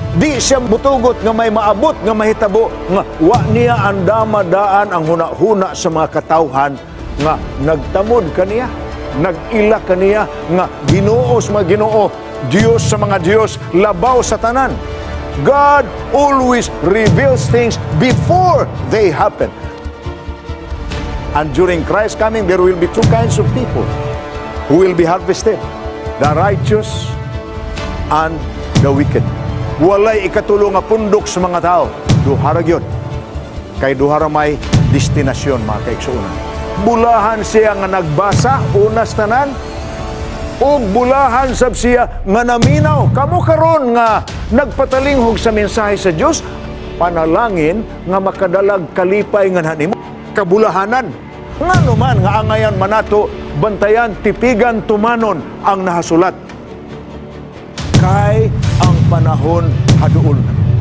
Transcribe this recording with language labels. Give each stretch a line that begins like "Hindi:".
Cebuano: Di siya mutugot nga may maabot nga mahitabo nga wa niya andamadaan ang huna-huna sa mga katawhan nga nagtamod kaniya, nag-ila kaniya nga Ginoo sa mga Ginoo, Dios sa mga Dios, labaw sa tanan.
English: God always reveals things before they happen. And during Christ's coming, there will be two kinds of people who will be harvested. The righteous and the wicked.
Cebuano: Walay ikatulong nga pundok sa mga tao. Duha ra gyud. Kay duha ra may destinasyon mga kaigsuonan. Bulahan siya nga nagbasa unas tanan, ug bulahan sab siya nga naminaw. Kamo karon nga nagpatalinghog sa mensahe sa Dios, panalangin nga makadalag kalipay nga nimo kabulahanan. Nga naman nga angayan manato bantayan tipigan tumanon ang nahasulat. Kay ang panahon haduol na.